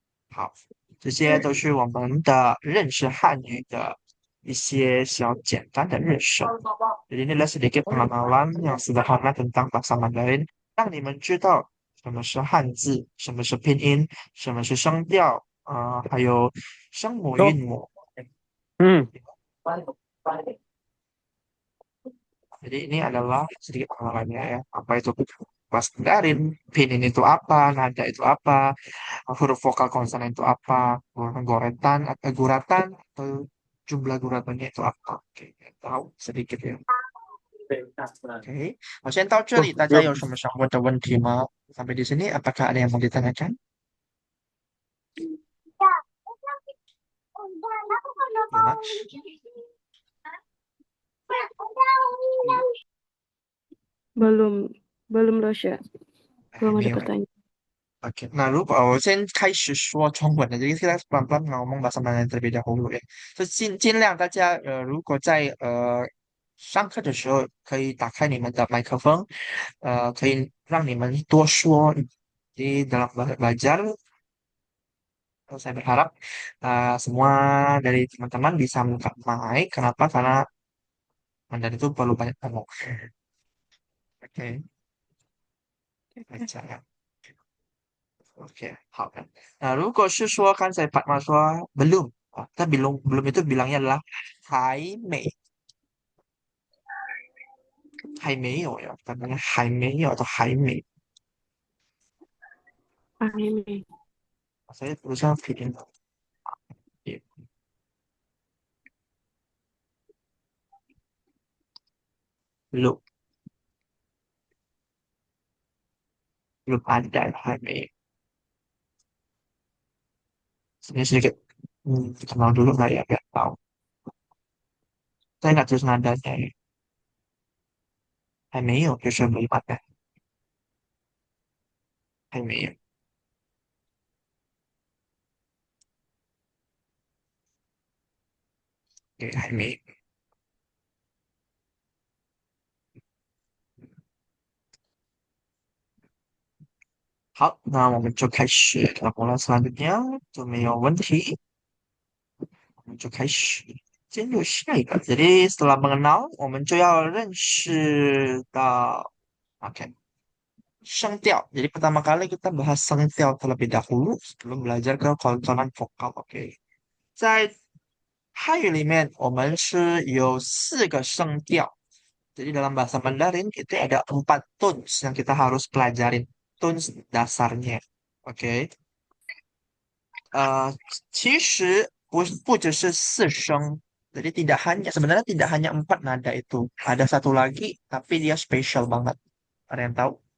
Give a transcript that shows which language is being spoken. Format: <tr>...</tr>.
<zh>好，这些都是我们的认识汉语的一些小简单的认识。</zh> <id>Jadi ini adalah sedikit pengenalan yang sederhana tentang bahasa Mandarin,</id> <zh>让你们知道什么是汉字，什么是拼音，什么是声调，还有声母、</zh> <en>Stop.</en> <zh>韵母。 Hmm.</zh> <id>Jadi ini adalah sedikit pengenalannya ya. Apa itu bahasa Mandarin, pinyin itu apa, nada itu apa, huruf vokal konsonan itu apa, goretan atau guratan atau jumlah guratannya itu apa. Oke, tahu sedikit ya. Oke,</id> <zh>好，先到这 Oh, 里，大家</zh> <id>yuk.</id> <zh>有什么想问的问题吗？</zh> <id>Sampai di sini, apakah ada yang mau ditanyakan? Ya, Max? belum belum Rosya, belum ada</id> <zh>没有。</zh> <id>pertanyaan. Oke, nah</id> <zh>如果我先开始说中文的，</zh> <id>jadi kita pelan-pelan ngomong bahasa Mandarin terlebih dahulu ya.</id> <zh>就尽量大家如果在上课的时候可以打开你们的麦克风，可以让你们多说。</zh> <id>Jadi dalam belajar, saya berharap semua dari teman-teman bisa buka mic. Kenapa? Karena Mandarin itu perlu banyak ngomong. Oke, baca ya. Oke,</id> <zh>好的。如果是说刚才 Fatma 说</zh> <id>kita belum itu bilangnya adalah</id> <zh>还没有ya,</zh> <id>kita bilangnya</id> <zh>还没有 atau 还没. Anime.</zh> <id>Saya berusaha bikin belum belum ada</id> <zh>还没.</zh> <id>Ini sedikit Kenal dulu nggak ya? Biar tahu. Saya nggak tulis nadanya ya.</id> <zh>还没有，就是没版的，还没有。对，还没有。好，那我们就开始了。我们 selanjutnya 就没有问题，我们就开始进入下一个。</zh> <id>Jadi setelah mengenal，</id> <zh>我们就要认识到，OK，声调.</zh> <id>Jadi pertama kali kita bahas 声调 terlebih dahulu sebelum belajar ke konsonan vokal.</id> <zh>Oke，在汉语里面，我们是有4个声调。</zh> <id>Jadi dalam bahasa Mandarin itu ada 4 tones yang kita harus pelajarin. Tones dasarnya. Oke.</id> <zh>其实不只是4声.</zh> <id>Jadi tidak hanya sebenarnya tidak hanya 4 nada itu. Ada satu lagi tapi dia spesial banget. Ada yang tahu?</id>